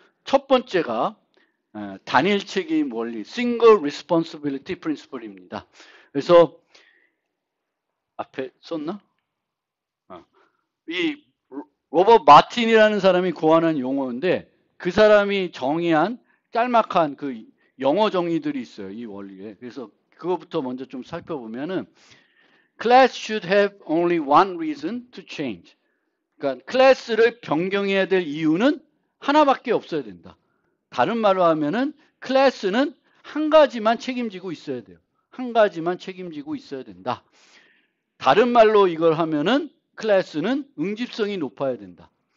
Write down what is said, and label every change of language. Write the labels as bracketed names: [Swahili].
[Korean] 첫 번째가 단일 책임 원리, Single Responsibility Principle입니다. 그래서 앞에 썼나? 이 로버트 마틴이라는 사람이 고안한 용어인데 그 사람이 정의한 짤막한 그 영어 정의들이 있어요. 이 원리에. 그래서 그거부터 먼저 좀 살펴보면은 [English] Class should have only one reason to change. [Korean] 그러니까 클래스를 변경해야 될 이유는 하나밖에 없어야 된다. 다른 말로 하면은 클래스는 한 가지만 책임지고 있어야 돼요. 한 가지만 책임지고 있어야 된다. 다른 말로 이걸 하면은 클래스는 응집성이 높아야 된다.